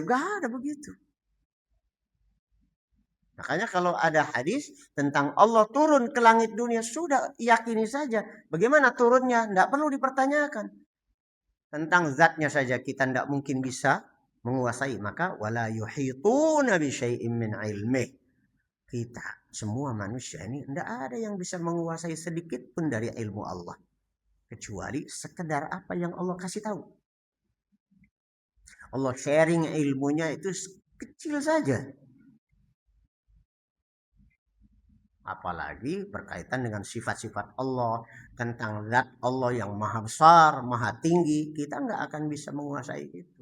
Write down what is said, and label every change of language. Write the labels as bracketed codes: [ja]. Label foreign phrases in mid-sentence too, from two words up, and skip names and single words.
[id] Gak ada begitu. Makanya kalau ada hadis tentang Allah turun ke langit dunia, sudah yakini saja. Bagaimana turunnya? Tidak perlu dipertanyakan. Tentang zatnya saja kita tidak mungkin bisa menguasai. [ar] Maka ولا يحيطون بشيء من علمه. [id] Kita semua manusia ini tidak ada yang bisa menguasai sedikit pun dari ilmu Allah. Kecuali sekedar apa yang Allah kasih tahu. Allah sharing ilmunya itu kecil saja. Apalagi berkaitan dengan sifat-sifat Allah, tentang zat Allah yang maha besar, maha tinggi, kita nggak akan bisa menguasai itu.